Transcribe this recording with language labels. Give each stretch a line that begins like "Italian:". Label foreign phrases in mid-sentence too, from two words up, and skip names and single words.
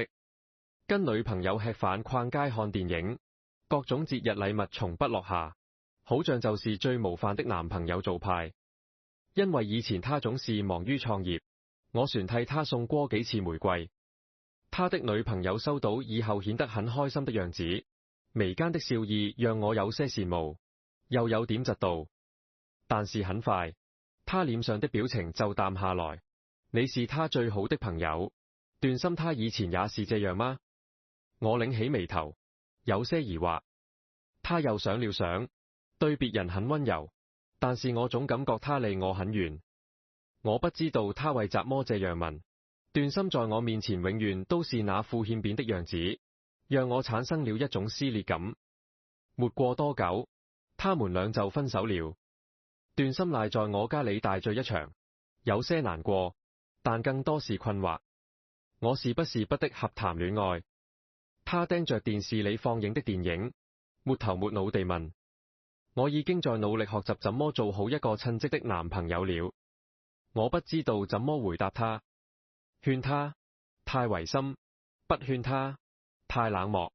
Chinese: 跟女朋友吃飯、逛街、看電影，各種節日禮物從不落下，好像就是最模範的男朋友做派。因為以前他總是忙於創業，我船替他送過幾次玫瑰。他的女朋友收到以後顯得很開心的樣子，眉間的笑意讓我有些羨慕，又有點嫉妒。但是很快，他臉上的表情就淡下來。你是他最好的朋友，段心他以前也是這樣嗎？我擰起眉頭，有些疑惑。他又想了想，對別人很溫柔，但是我總感覺他離我很遠。我不知道他為怎麼這樣問。段心在我面前永遠都是那副欠扁的樣子，讓我產生了一種撕裂感。沒過多久，他們倆就分手了。段心賴在我家裏大醉一場，有些難過，但更多是困惑。我是不是不的合談戀愛？他盯着電視裏放映的電影，沒頭沒腦地問。我已經在努力學習怎麼做好一個稱職的男朋友了。我不知道怎麼回答他。勸他太違心，不勸他太冷漠。